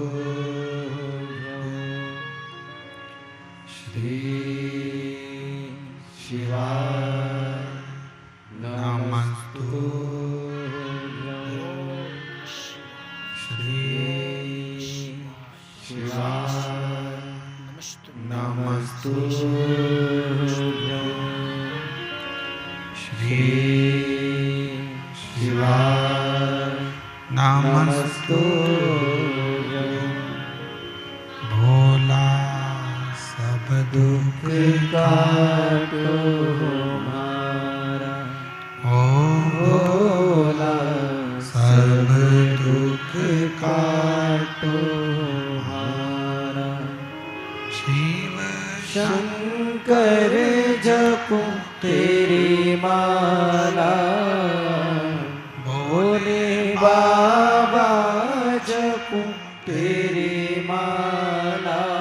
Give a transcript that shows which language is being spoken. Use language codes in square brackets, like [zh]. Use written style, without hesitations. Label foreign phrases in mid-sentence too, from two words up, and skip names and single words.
[sa] श्री शिवाय नमस्तु श्री शिवाय नमस्तु श्री शिवाय नमस्तु [hi] भोला सब दुख काटो हमारा ओ भोला सब दुख काटो शंकर जपूं तेरी माला, भोले बाबा जपूं तेरी माला,